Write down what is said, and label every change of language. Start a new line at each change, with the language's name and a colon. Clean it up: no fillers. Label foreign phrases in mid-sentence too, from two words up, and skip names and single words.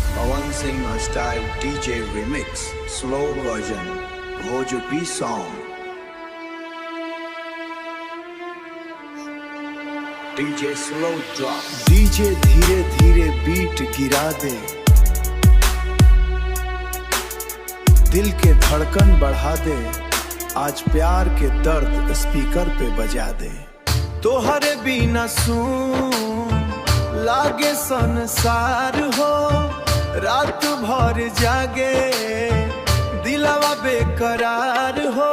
English: Pawan Singh style DJ remix, slow version, Bhojpuri song. DJ slow drop.
Bhojpuri: DJ धीरे धीरे बीट गिरा दे, दिल के धड़कन बढ़ा दे, आज प्यार के दर्द स्पीकर पे बजा दे। तोहरे बिना सुन लागे संसार हो, रात भर जागे दिलवा बेकरार हो।